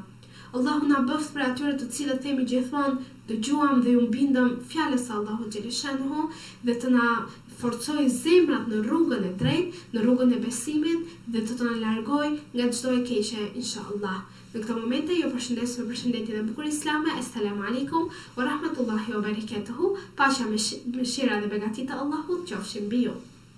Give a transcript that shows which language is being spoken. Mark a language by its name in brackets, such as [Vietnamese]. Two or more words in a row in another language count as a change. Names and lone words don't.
[Albanian] Allahu na bëft për atyre të cilët themi gjithmonë dëgjuam dhe ju mbindëm fjalës së Allahut xheleshanuhu dhe të na forcoj zemrat në rrugën e drejtë, në rrugën e besimit dhe të na largoj nga çdo e keqe inshallah. Në këtë momente ju përshëndes me përshëndetjen e bukur islame. [Arabic] السلام عليكم ورحمة الله وبركاته. [Albanian] Paqja, mëshira dhe begatitë e Allahut qofshin mbi ju.